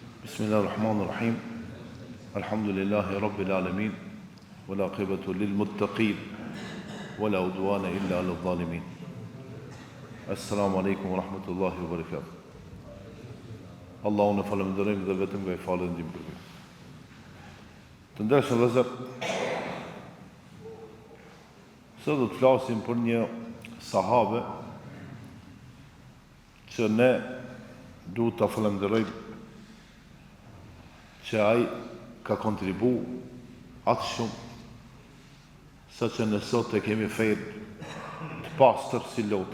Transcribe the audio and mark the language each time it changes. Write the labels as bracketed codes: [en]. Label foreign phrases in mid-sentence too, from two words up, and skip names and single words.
[ar] بسم الله الرحمن الرحيم. الحمد لله رب العالمين. والعاقبة للمتقين. ولا عدوان إلا على الظالمين. السلام عليكم ورحمة الله وبركاته. [sq] Allahun e falenderojmë dhe vetëm nga i falë ndim për ju. Të ndershëm vëllezër, sot do të flasim për një sahabe që ne duhet ta falenderojmë që ai ka kontribu atë shumë sa që ne sot e kemi fejtë të pastër si loti.